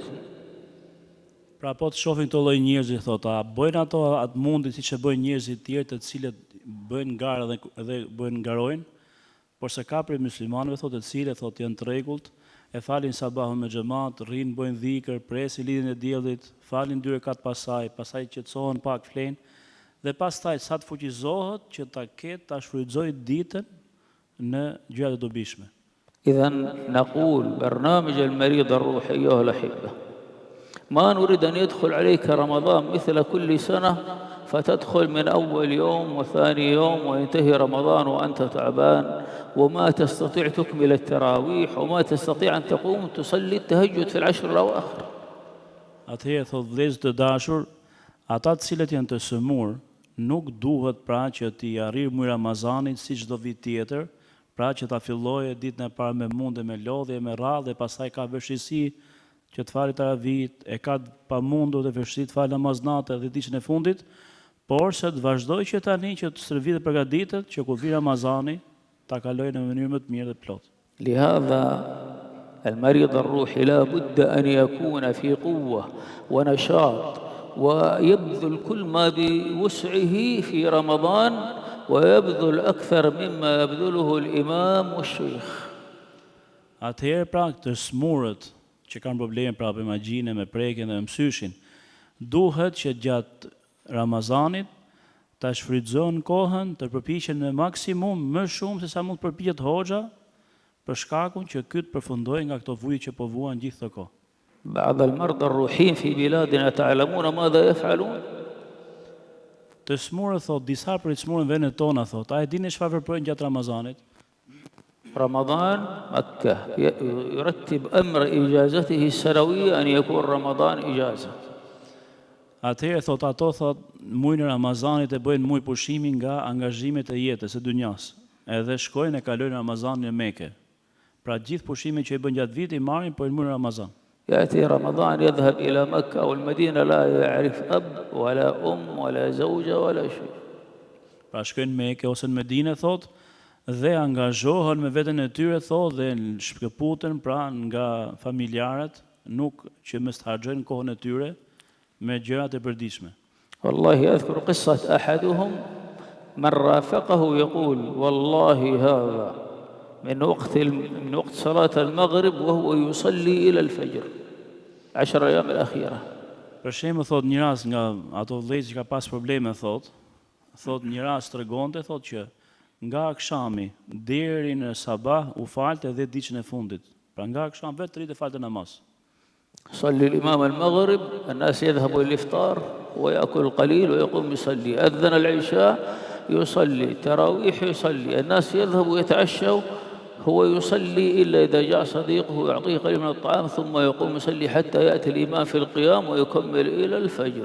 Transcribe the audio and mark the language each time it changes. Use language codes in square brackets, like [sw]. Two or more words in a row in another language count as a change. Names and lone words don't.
[sq] Pra po të shohin këto lloj njerëzi thot, a bëjnë ato atë mundi siç e bëjnë njerëzit të tjerë të cilët bëjnë garë dhe bëjnë ngarojnë, por se ka prej muslimanëve thot të cilët thot janë të rregullt, e falin sabahun me xhamat, rrinë bëjnë dhikr, presin lidhjen e diellit, falin 2 rekat pasaj qetësohen pak flenë dhe pastaj sa të fuqizohet që ta ketë ta shfrytëzojë ditën në gjëra të dobishme. [ar] إذا نقول برنامج المريض الروحي أيها الأحبة ما نريد أن يدخل عليك رمضان مثل كل سنة فتدخل من أول يوم وثاني يوم وينتهي رمضان وأنت تعبان وما تستطيع تكمل التراويح وما تستطيع أن تقوم تصلي التهجد في العشر الأواخر. [sq] Atëherë thot vëllezër të dashur, ata të cilët janë të sëmur, nuk duhet pra që t'i arrijë muaj Ramazanit si çdo vit tjetër, pra që ta fillojë ditën e parë me mundë, me lodhje, me radhë dhe pastaj ka vështirësi që të falë taravit, e ka pamundur dhe vështirësi të falë namaznate dhe ditën e fundit, por se të vazhdoj që tani që të stërvitet përgatitet që kur vi Ramazani ta kalojë në mënyrë më të mirë dhe plot. [ar] لهذا المريض الروحي لا بد أن يكون في قوة ونشاط ويبذل كل ما بوسعه في رمضان ويبذل أكثر مما يبذله الإمام والشيخ. [sq] Atëherë pra të smurët që kanë probleme pra me magjinë, me prekjen dhe me mësyshin, duhet që gjatë Ramazanit ta shfrytëzojnë kohën të përpiqen në maksimum më shumë se sa mund të përpiqet hoxha për shkakun që ky të përfundojë nga këto vujë që po vuan gjithë këtë kohë. [ar] بعض المرضى الروحيين في بلادنا تعلمون ماذا يفعلون؟ [sq] Të smurët thot, disa prej smurën vendet tona thot, a e dini çfarë veprojnë gjatë Ramazanit? [ar] رمضان مكة يرتب أمر إجازته السنوية أن يكون رمضان إجازة. [sq] Atëherë thot ato thot muajin e Ramazanit e bëjnë muaj pushimi nga angazhimet e jetës së dynjas. Edhe shkojnë e kalojnë Ramazanin në Mekë. Pra gjithë pushimet që i bën gjatë vitit marrin për muajin e Ramazan. [ar] يأتي رمضان يذهب إلى مكة أو المدينة لا يعرف أب ولا أم ولا زوجة ولا شيء. [sq] Pra shkojnë në Mekë ose në Medinë thot dhe angazhohen me veten e tyre thot dhe shkëputen pra nga familjarët, nuk që mos të harxojnë kohën e tyre me gjërat e përditshme. [ar] والله أذكر قصة أحدهم من رافقه يقول والله هذا من وقت صلاة المغرب وهو يصلي إلى الفجر 10 أيام الأخيرة. [sq] Për shembull thot një rast nga ato vëllezër që ka pas probleme thot një rast tregonte thot që nga akşami deri në sabah u falte edhe ditën e fundit. Pra nga akşam vetë rritë falte namaz. [ar] صلي الإمام المغرب الناس يذهبوا للإفطار ويأكل القليل ويقوم يصلي، أذن العشاء يصلي، تراويح يصلي، الناس يذهبوا يتعشوا هو يصلي إلا إذا جاء صديقه يعطيه قليل من الطعام ثم يقوم يصلي حتى يأتي الإمام في القيام ويكمل إلى الفجر.